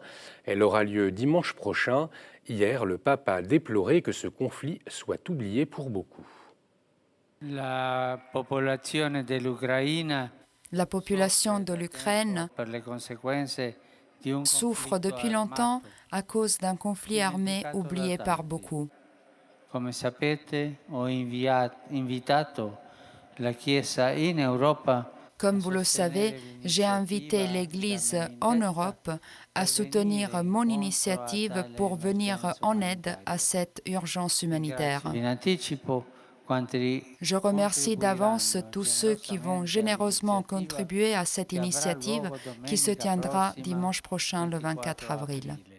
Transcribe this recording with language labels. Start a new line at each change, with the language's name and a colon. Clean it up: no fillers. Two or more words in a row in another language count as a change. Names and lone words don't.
French: Elle aura lieu dimanche prochain. Hier, le pape a déploré que ce conflit soit oublié pour beaucoup. La population de l'Ukraine souffre depuis longtemps à cause d'un conflit armé oublié par beaucoup.
Italian: Come sapete, ho invitato la Chiesa in Europa.
French: Comme vous le savez, j'ai invité l'Église en Europe à soutenir mon initiative pour venir en aide à cette urgence humanitaire. Je remercie d'avance tous ceux qui vont généreusement contribuer à cette initiative qui se tiendra dimanche prochain, le 24 avril.